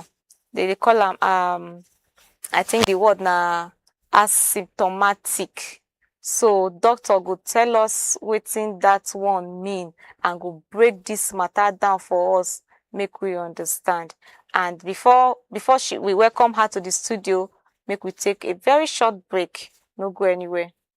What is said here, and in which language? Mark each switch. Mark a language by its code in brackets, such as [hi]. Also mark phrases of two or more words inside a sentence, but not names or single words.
[pcm] They call am I think the word na asymptomatic. So doctor go tell us wetin that one mean, and go break this matter down for us, make we understand. And before we welcome her to the studio, make we take a very short break. No go anywhere.